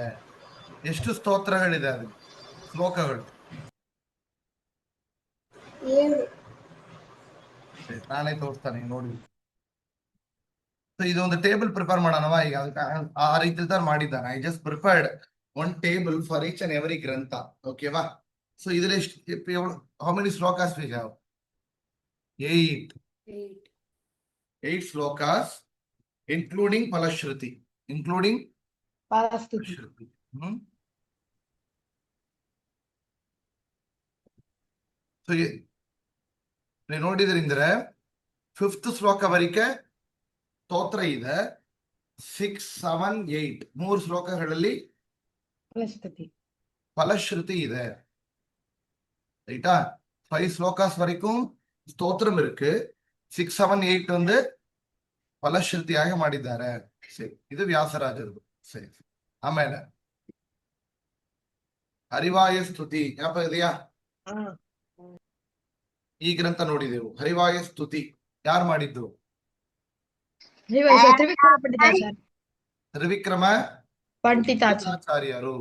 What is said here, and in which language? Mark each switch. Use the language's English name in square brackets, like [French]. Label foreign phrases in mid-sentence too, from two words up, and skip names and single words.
[Kannada] ಎಷ್ಟು ಸ್ತೋತ್ರಗಳಿದೆ? ಅದು ಶ್ಲೋಕಗಳು ನಾನೇ ತೋರಿಸ್ತಾನೆ ನೋಡಿ. ಇದೊಂದು [English] table prepare [Kannada] ಮಾಡೋಣವ ಈಗ? ಆ ರೀತಿ ಮಾಡಿದ್ದಾನೆ. [English] I just prepared one table for each and every ಗ್ರಂಥ. okay-va? so ಇದ್ರಲ್ಲಿ how many shlokas we have? 8 shlokas including phalashruti. [Kannada] ಸೊ ನೀವು ನೋಡಿದ್ರಿಂದ್ರೆ 5th ಶ್ಲೋಕವರೆಗೆ ಸ್ತೋತ್ರ ಇದೆ. 6, 7, 8 3 ಶ್ಲೋಕಗಳಲ್ಲಿ ಫಲಶ್ರುತಿ ಇದೆ. [Tamil] ரைட்டா? 5 ஸ்லோகாஸ் வரைக்கும் ஸ்தோத்திரம் இருக்கு. [Kannada] 6, 7, 8 வந்து ಫಲಶ್ರುತಿಯಾಗಿ ಮಾಡಿದ್ದಾರೆ. ಸರಿ, ಇದು ವ್ಯಾಸರಾಜರು. ಸರಿ, ಆಮೇಲೆ ಹರಿವಾಯ ಸ್ತುತಿ ಜ್ಞಾಪ ಇದೆಯಾ? ಈ ಗ್ರಂಥ ನೋಡಿದೆವು. ಹರಿವಾಯ ಸ್ತುತಿ ಯಾರು ಮಾಡಿದ್ದು? ತ್ರಿವಿಕ್ರಮ ಪಂಡಿತಾಚಾರ್ಯರು.